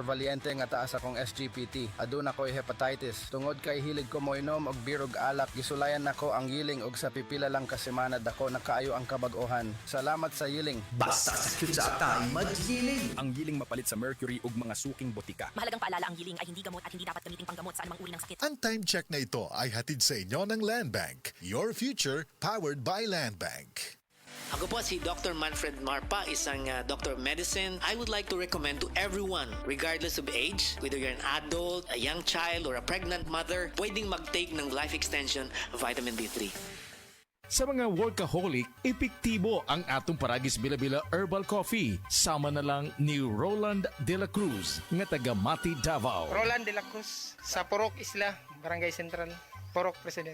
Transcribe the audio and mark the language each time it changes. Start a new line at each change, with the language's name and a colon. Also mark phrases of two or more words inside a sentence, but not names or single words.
Cebuano: Valiente nga taas akong SGPT. Aduna ko'y hepatitis. Tungod kay hilig ko moinom og beer og alak, gisulayan nako ang yiling og sa pipila lang ka semana dako nakaayo ang kabag-ohan. Salamat sa yiling. Basta sakit sa atay, magyining. Ang giling mapalit sa mercury ug mga suking botika.
Filipino: Mahalagang paalala, ang giling ay hindi gamot at hindi dapat gamiting panggamot sa anumang uri ng sakit. Ang
English: time check
Filipino: na ito ay hatid sa inyo ng Land Bank.
English: Your future powered by Land Bank.
Filipino: Ako po si Dr. Manfred Marpa, isang Doctor of Medicine.
English: I would like to recommend to everyone, regardless of age, whether you're an adult, a young child, or a pregnant mother,
Filipino: pwedeng mag-take ng Life Extension Vitamin D3.
Cebuano: Sa mga workaholic, epektibo ang atong Paragis Bila-Bila Herbal Coffee. Sama na lang ni Roland De La Cruz, nga taga Mati, Davao. Roland De La Cruz, sa Purok Isla, Barangay Central, Purok President.